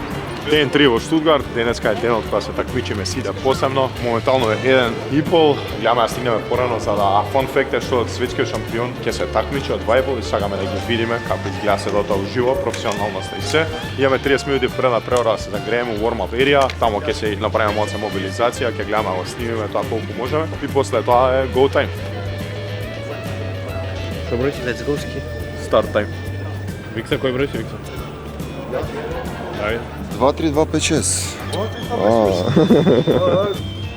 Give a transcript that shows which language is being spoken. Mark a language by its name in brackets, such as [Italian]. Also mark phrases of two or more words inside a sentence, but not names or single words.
[Macedonian] Ден 3 во Штутгарт, денеска е денот кога се такмичиме сите посебно. Моментално е 1,5. Гледаме да стигнеме порано за да фон факт е што светскиот шампион ќе се такмичи од 2,5 и сакаме да ги видиме како изгледа седото уживо, професионалноста и се. Имаме 30 минути пред на преора да се загрееме у [English] warm-up area, [Macedonian] таму ќе се направиме малце мобилизација, ќе гледаме да снимиме тоа колку можеме и после тоа е [English] go time. [Macedonian] Што број си? [English] Let's go ски. Start time. [Macedonian] Виктор, кој број си, Виктор? Ајде. 2-3-2-5-6.